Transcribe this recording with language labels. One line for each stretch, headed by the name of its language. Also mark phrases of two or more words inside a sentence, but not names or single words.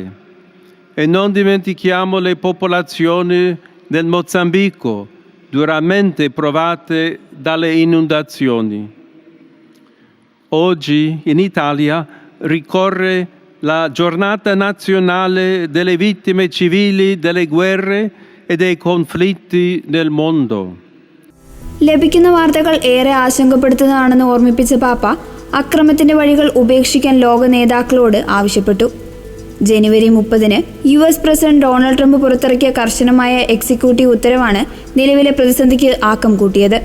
Italian: E non dimentichiamo le popolazioni del Mozambico duramente provate dalle inondazioni. Oggi in Italia ricorre la giornata nazionale delle vittime civili delle guerre e dei conflitti nel mondo.
Malayalam: ലഭിക്കുന്ന വാർത്തകൾ ഏറെ ആശങ്കപ്പെടുത്തുന്നതാണെന്ന് ഓർമ്മിപ്പിച്ച പാപ്പ അക്രമത്തിന്റെ വഴികൾ ഉപേക്ഷിക്കാൻ ലോക നേതാക്കളോട് ആവശ്യപ്പെട്ടു. ജനുവരി 30 US പ്രസിഡന്റ് ഡൊണാൾഡ് ട്രംപ് പുറത്തിറക്കിയ കർശനമായ എക്സിക്യൂട്ടീവ് ഉത്തരവാണ് നിലവിലെ പ്രതിസന്ധിക്ക് ആക്കം കൂട്ടിയത്.